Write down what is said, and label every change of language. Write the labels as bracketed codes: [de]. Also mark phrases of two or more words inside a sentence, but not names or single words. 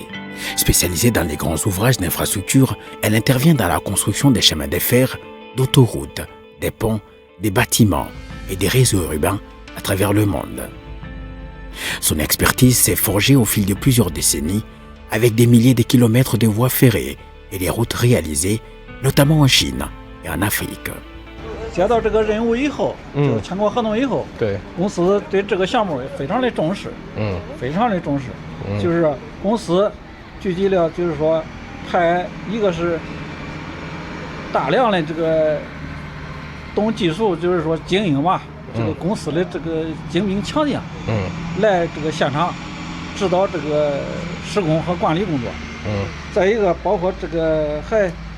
[fr] Spécialisée dans les grands ouvrages d'infrastructure, elle intervient dans la construction des chemins de fer, d'autoroutes, des ponts, des bâtiments et des réseaux urbains à travers le monde. Son expertise s'est forgée au fil de plusieurs décennies avec des milliers de kilomètres de voies ferrées et des routes réalisées, notamment en Chine et en Afrique. [zh] 接到这个任务以后，就是签过合同以后，对，公司对这个项目非常的重视，非常的重视，就是公司聚集了，就是说派一个是大量的这个懂技术，就是说经营吧，这个公司的这个精兵强将，来这个现场指导这个施工和管理工作，再一个包括这个还